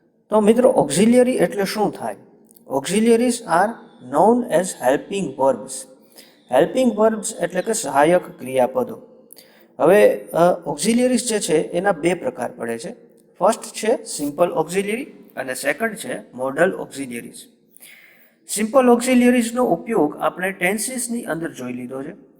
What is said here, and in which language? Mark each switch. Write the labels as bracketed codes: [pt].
[gu] તો મિત્રો auxiliary એટલે શું થાય? [en] Auxiliaries are known as helping verbs. [gu] Helping verbs એટલે કે સહાયક ક્રિયાપદો. હવે ઓક્ઝિલિયરીઝ જે છે એના બે પ્રકાર પડે છે. ફર્સ્ટ છે સિમ્પલ ઓક્ઝિલિયરી અને સેકન્ડ છે મોડલ ઓક્ઝિલિયરીઝ. સિમ્પલ ઓક્ઝિલિયરીઝનો ઉપયોગ આપણે ટેન્સીસની અંદર જોઈ લીધો છે.